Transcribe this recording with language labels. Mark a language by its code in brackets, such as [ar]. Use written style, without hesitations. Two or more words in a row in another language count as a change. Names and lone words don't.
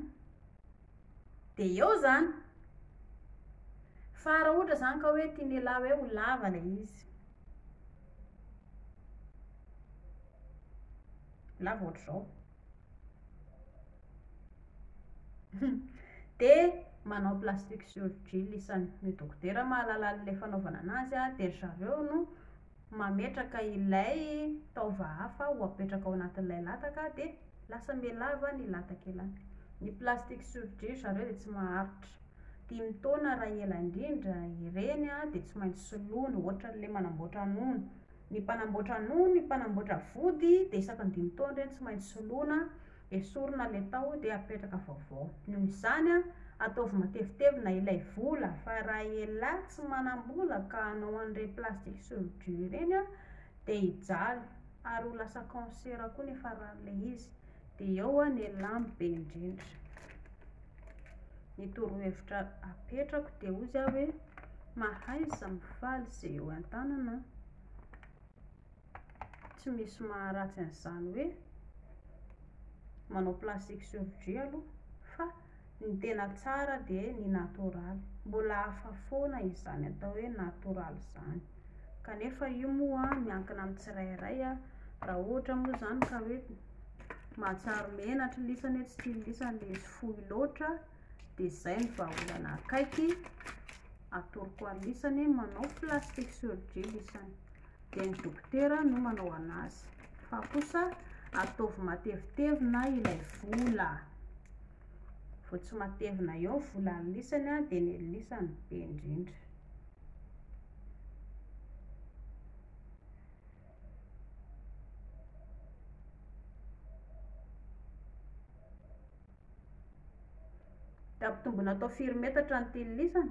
[mg] Dia eo zany. Fa raha ohatra zany ka hoe tiany elahy hoe ho lava ilay izy, lava ohatr'izao. Dia manao [en] plastic surgery [mg] lisan'ny dokotera mahalala an'ilay fanaovana anazy a, dia zareo no mametraka ilay taova hafa ho apetraka ao anatin'ilay lataka dia lasa mialava ny lataka elahy. Ny [en] plastic surgery [mg] zareo dia tsy maharitra 5 taona raha ela indrindra. Ireny a dia tsy maintsy soloina, ohatra n'ilay manamboatra nono. Ny mpanamboatra nono, ny mpanamboatra vody dia isaky ny 5 taona ireny tsy maintsy soloina, esorina ilay tao dia apetraka vaovao. Noho izany a, ataovy matevitevina ilay vola, fa raha elahy tsy manam-bola ka hanao an'ireny [en] plastic surgery [mg] ireny a, dia hijaly ary ho lasa cancer koa nefa ran'ilay izy. Dia eo a ny elahy be indrindra. Ny torohevitra apetrako dia ozy aho hoe mahaiza mifaly izay eo an-tanana, tsy misy maharatsy an'izany hoe manao [en] plastic surgery [mg] aloha, fa ny tena tsara dia ny natoraly. Mbola hafa foana izany atao hoe natoraly izany, kanefa io moa miankina amin'ny tsirairay a. Raha ohatra moa zany ka hoe mahatsaro menatra lisany, tsy tia lisany ilay izy fohy loatra, dia izay ny vahaolana akaiky, atoroko alisany manao [en] plastic surgery [mg] lisany, dia ny dokotera no manao anazy. Fa kosa ataovy matevitevina ilay vola, vao tsy matevina eo volan'ny lisany a, dia ny lisany be indrindra. Tampitombona atao firy metatra ny tiany lisany?